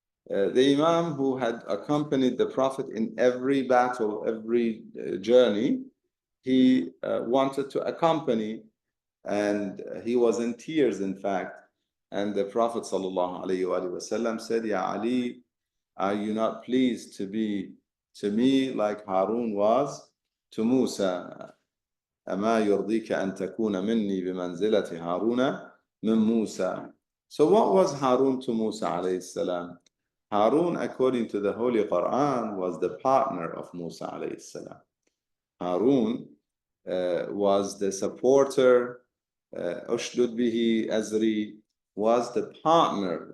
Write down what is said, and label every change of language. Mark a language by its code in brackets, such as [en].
[en] The Imam who had accompanied the Prophet in every battle, every journey, he wanted to accompany, and he was in tears, in fact. And the Prophet ﷺ said, Ya Ali, are you not pleased to be to me like Harun was to Musa? [ar] أما يرضيك أن تكون مني بمنزلة هارون من موسى. [en] So what was Harun to Musa alayhi salam? Harun, according to the Holy Quran, was the partner of Musa alayhi salam. Harun was the supporter. Ushdud bihi azri was the partner.